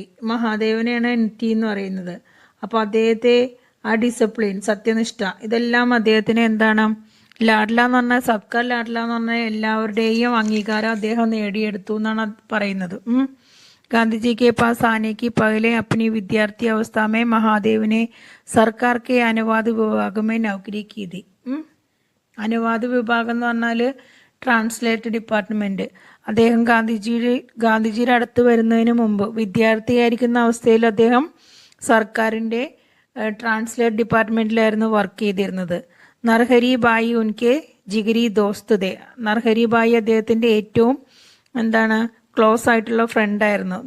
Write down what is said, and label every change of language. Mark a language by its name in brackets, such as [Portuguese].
[Malayalam] മഹാദേവനെയാണ് M T എന്ന് പറയുന്നത്. അപ്പോൾ അദ്ദേഹത്തെ ആ ഡിസിപ്ലിൻ, സത്യനിഷ്ഠ, ഇതെല്ലാം അദ്ദേഹത്തിന് എന്താണ്, ലാഡ്ല എന്ന് പറഞ്ഞാൽ സബ്കാ ലാഡ്ല എന്ന് പറഞ്ഞാൽ എല്ലാവരുടെയും അംഗീകാരം അദ്ദേഹം നേടിയെടുത്തു എന്നാണ് പറയുന്നത്. [Hindi] गांधी के पास आने की पहले अपनी विद्यार्थी अवस्था में महादेव ने सरकार के अनुवाद विभाग में नौकरी की थी. [Malayalam] അനുവാദ വിഭാഗം എന്ന് പറഞ്ഞാൽ ട്രാൻസ്ലേറ്റ് ഡിപ്പാർട്ട്മെൻറ്റ്. അദ്ദേഹം ഗാന്ധിജിയുടെ അടുത്ത് വരുന്നതിന് മുമ്പ് വിദ്യാർത്ഥിയായിരിക്കുന്ന അവസ്ഥയിൽ അദ്ദേഹം സർക്കാരിൻ്റെ ട്രാൻസ്ലേറ്റ് ഡിപ്പാർട്ട്മെൻറ്റിലായിരുന്നു വർക്ക് ചെയ്തിരുന്നത്. നർഹരി ബായി [Hindi] ഉൻകെ ജിഗരി ദോസ്ത് ദേ, [Malayalam] നർഹരി ബായി അദ്ദേഹത്തിൻ്റെ ഏറ്റവും എന്താണ് ക്ലോസ് ആയിട്ടുള്ള ഫ്രണ്ടായിരുന്നു.